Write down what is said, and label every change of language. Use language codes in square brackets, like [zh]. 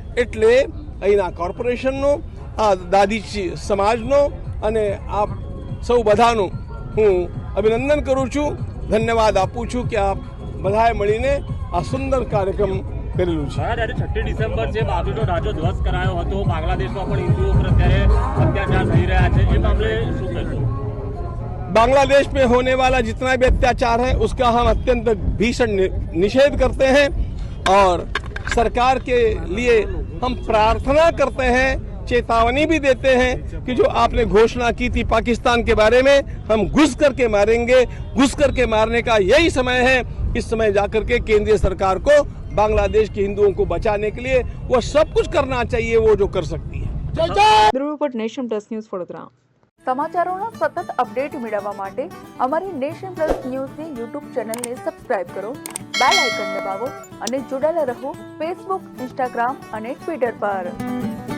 [gu] એટલે અહીંના કોર્પોરેશનનો, આ દાદીચી સમાજનો અને આ સૌ બધાનું હું અભિનંદન કરું છું, ધન્યવાદ આપું છું કે આ બધાએ મળીને આ સુંદર કાર્યક્રમ કરેલું છે. આજે 6 ડિસેમ્બર છે, બાબરીનો રાજો ધ્વસ્ત કરાયો હતો. બાંગ્લાદેશમાં પણ હિન્દુઓ પર અત્યારે અત્યાચાર થઈ રહ્યા છે. એ મામલે શું કહેશો? [hi] बांग्लादेश में होने वाला जितना भी अत्याचार है उसका हम अत्यंत भीषण निषेध करते हैं और सरकार के लिए हम प्रार्थना करते हैं, चेतावनी भी देते हैं कि जो आपने घोषणा की थी पाकिस्तान के बारे में, हम घुस करके मारेंगे. घुस करके मारने का यही समय है. इस समय जाकर के केंद्रीय सरकार को बांग्लादेश के हिंदुओं को बचाने के लिए वो सब कुछ करना चाहिए वो जो कर सकती है. [gu] Bureau report nation plus news Vadodara. સમાચારોના સતત અપડેટ મેળવવા માટે અમારી નેશન પ્લસ ન્યૂઝની યુટ્યુબ ચેનલને સબસ્ક્રાઇબ કરો, બેલ આઇકન દબાવો અને જોડાયેલા રહો ફેસબુક, ઇન્સ્ટાગ્રામ અને ટ્વિટર પર.